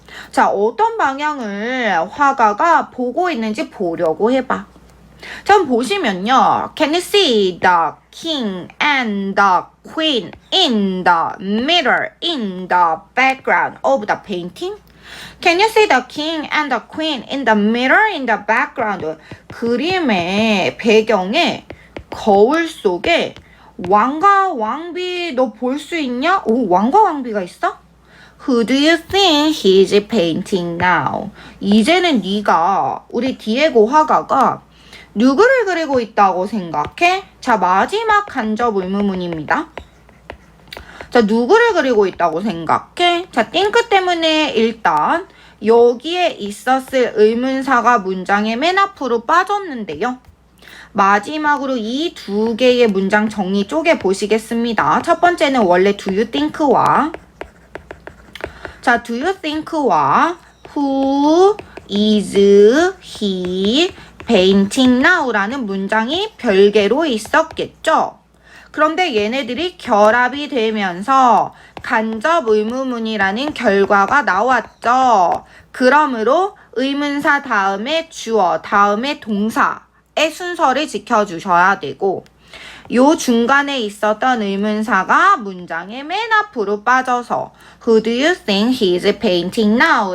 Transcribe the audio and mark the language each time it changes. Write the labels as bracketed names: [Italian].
[Korean] 자, 어떤 방향을 화가가 보고 있는지 보려고 해봐. 자, 한번 보시면요. [English] Can you see the king and the queen in the mirror in the background of the painting? Can you see the king and the queen in the mirror in the background? [Korean] 그림의 배경에 거울 속에 왕과 왕비 너 볼 수 있냐? 오, 왕과 왕비가 있어? [English] Who do you think he's painting now? [Korean] 이제는 네가 우리 디에고 화가가 누구를 그리고 있다고 생각해? 자, 마지막 간접 의문문입니다. 자, 누구를 그리고 있다고 생각해? 자, think 때문에 일단 여기에 있었을 의문사가 문장의 맨 앞으로 빠졌는데요. 마지막으로 이 두 개의 문장 정리 쪼개 보시겠습니다. 첫 번째는 원래 do you think와 자, do you think와 [English] who is he painting now [Korean] 라는 문장이 별개로 있었겠죠. 그런데 얘네들이 결합이 되면서 간접 의문문이라는 결과가 나왔죠. 그러므로 의문사 다음에 주어, 다음에 동사의 순서를 지켜주셔야 되고 요 중간에 있었던 의문사가 문장의 맨 앞으로 빠져서 [English] Who do you think he is painting now?